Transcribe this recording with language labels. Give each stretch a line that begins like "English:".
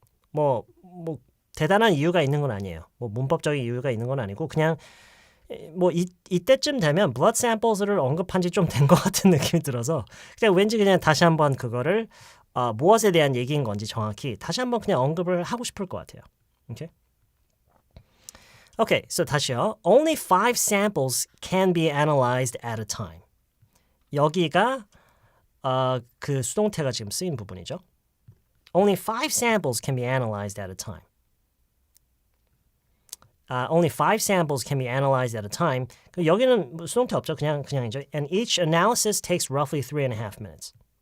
Korean: 뭐 대단한 이유가 있는 건 아니에요. 뭐 문법적인 이유가 있는 건 아니고 그냥 이때쯤 되면 blood samples를 언급한 지 좀 된 것 같은 느낌이 들어서 그냥 왠지 그냥 다시 한번 그거를 무엇에 대한 얘기인 건지 정확히 다시 한번 그냥 언급을 하고 싶을 것 같아요. 오케이?
English: Okay, so
Korean: 다시요.
English: Only 5 samples can be analyzed at a time.
Korean: 여기가 그 수동태가 지금 쓰인 부분이죠.
English: Only 5 samples can be analyzed at a time. Only 5 samples can be analyzed at a time.
Korean: 여기는 뭐 수동태 없죠. 그냥이죠.
English: And each analysis takes roughly 3.5 minutes.